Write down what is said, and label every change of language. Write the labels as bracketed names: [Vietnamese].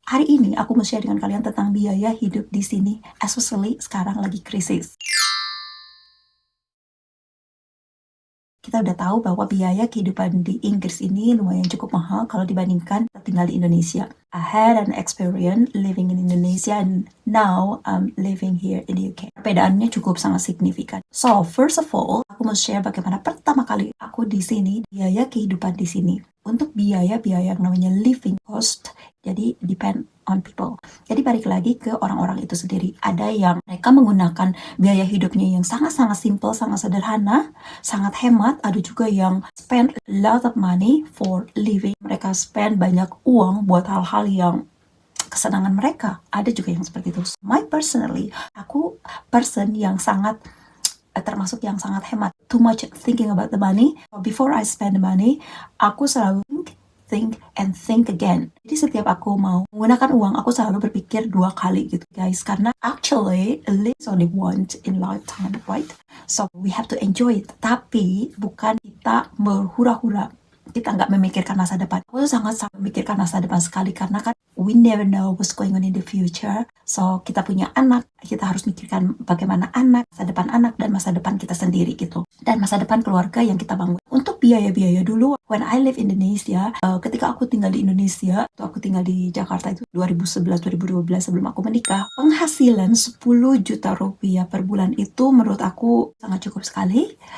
[Indonesian] Hari ini aku mau share dengan kalian tentang biaya hidup di sini, especially sekarang lagi krisis. Kita udah tahu bahwa biaya kehidupan di Inggris ini lumayan cukup mahal kalau dibandingkan tinggal di Indonesia. [English] I had an experience living in Indonesia and now I'm living here in the UK. [Indonesian] Perbedaannya cukup sangat signifikan. [English] So, first of all, [Indonesian] aku mau share bagaimana pertama kali aku di sini, biaya kehidupan di sini. Untuk biaya-biaya yang namanya living cost, jadi [English] depend on people. [Indonesian] Jadi balik lagi ke orang-orang itu sendiri. Ada yang mereka menggunakan biaya hidupnya yang sangat-sangat simple, sangat sederhana, sangat hemat. Ada juga yang [English] spend a lot of money for living. [Indonesian] Mereka [English] spend [Indonesian] banyak uang buat hal-hal yang kesenangan mereka. Ada juga yang seperti itu. [English] My personally, [Indonesian] aku person yang sangat termasuk yang sangat hemat. [English] Too much thinking about the money. Before I spend the money, [Indonesian] aku selalu [English] think and think again. [Indonesian] Jadi setiap aku mau menggunakan uang, aku selalu berpikir 2 kali gitu guys. [English] Karena actually, live is only once in lifetime, right? So we have to enjoy it. [Indonesian] Tapi bukan kita berhura-hura. Kita nggak memikirkan masa depan. Aku sangat memikirkan masa depan sekali karena kan [English] we never know what's going on in the future. [Indonesian] So kita punya anak, kita harus mikirkan bagaimana anak, masa depan anak dan masa depan kita sendiri gitu. Dan masa depan keluarga yang kita bangun. Untuk biaya-biaya dulu, [English] when I live in Indonesia, [Indonesian] ketika aku tinggal di Indonesia, atau aku tinggal di Jakarta itu 2011-2012 sebelum aku menikah, penghasilan 10 juta rupiah per bulan itu menurut aku sangat cukup sekali.